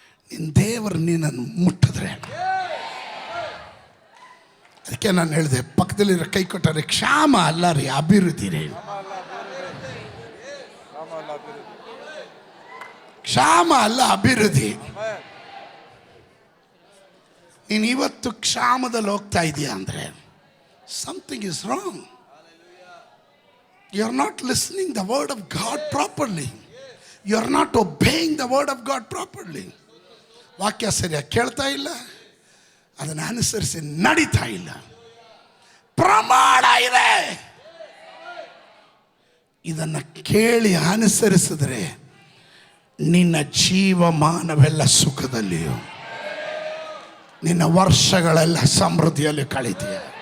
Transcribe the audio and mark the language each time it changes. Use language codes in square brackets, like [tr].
[kn] ನಿನ್ನ ದೇವರು ನೀನನ್ನು ಮುಟ್ಟಿದ್ರೆ, ಅದಕ್ಕೆ ನಾನು ಹೇಳಿದೆ, ಪಕ್ಕದಲ್ಲಿರೋ ಕೈ ಕೊಟ್ಟರೆ ಕ್ಷಾಮ ಅಲ್ಲ ರೀ, ಅಭಿವೃದ್ಧಿ ರೀ. ಕ್ಷಾಮ ಅಲ್ಲ, ಅಭಿವೃದ್ಧಿ. ನೀನು ಇವತ್ತು ಕ್ಷಾಮದಲ್ಲಿ ಹೋಗ್ತಾ ಇದೆಯಾ ಅಂದರೆ [en] Something is wrong. You are not listening the word of God properly. You are not obeying the word of God properly. [kn] ವಾಕ್ಯ ಸರಿಯಾಗಿ ಕೇಳ್ತಾ ಇಲ್ಲ, ಅದನ್ನು ಅನುಸರಿಸಿ ನಡೀತಾ ಇಲ್ಲ. ಪ್ರಮಾಣ ಇದೆ, ಇದನ್ನು ಕೇಳಿ ಅನುಸರಿಸಿದ್ರೆ ನಿನ್ನ ಜೀವಮಾನವೆಲ್ಲ ಸುಖದಲ್ಲಿಯೂ, ನಿನ್ನ ವರ್ಷಗಳೆಲ್ಲ ಸಮೃದ್ಧಿಯಲ್ಲಿ ಕಳೀತೀಯ.